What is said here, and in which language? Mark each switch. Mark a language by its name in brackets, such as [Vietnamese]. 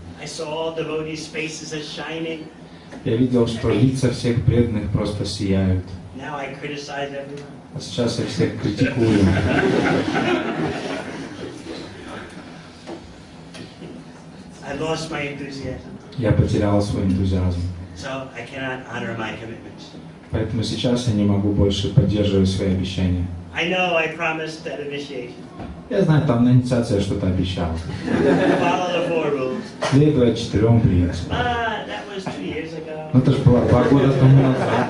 [English] I saw all devotees' faces as shining. [Russian] Я видел, что лица всех преданных просто сияют. [English] Now I criticize everyone. [Russian] А сейчас я всех критикую. [English] I lost my enthusiasm. [Russian] Я потерял свой энтузиазм. [English] So I cannot honor my commitments. [Russian] Поэтому сейчас я не могу больше поддерживать свои обещания. [English] I know I promised that initiation. [Russian] Я знаю, там на инициации я что-то обещал. [English] Follow the 4 rules. [Russian] Следовать 4 принципам. [English] That was 2 years ago. [Russian] Ну это же было 2 года тому назад.